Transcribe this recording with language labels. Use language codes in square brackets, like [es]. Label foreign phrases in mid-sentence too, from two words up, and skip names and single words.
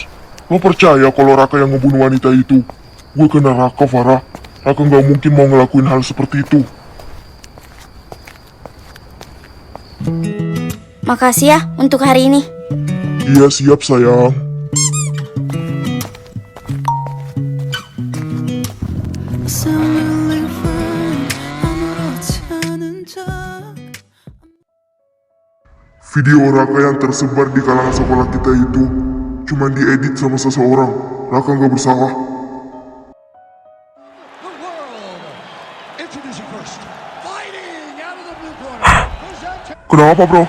[id] Lo percaya kalau Raka yang ngebunuh wanita itu? Gue kena Raka, Farah. Raka nggak mungkin mau ngelakuin hal seperti itu. Makasih ya untuk hari ini. Iya, siap, sayang. [en] I sound really fine [ko] 아무렇지 않은 [id] Video Raka yang tersebar di kalangan sekolah kita itu cuma diedit sama seseorang. Raka nggak bersalah. Kenapa bro?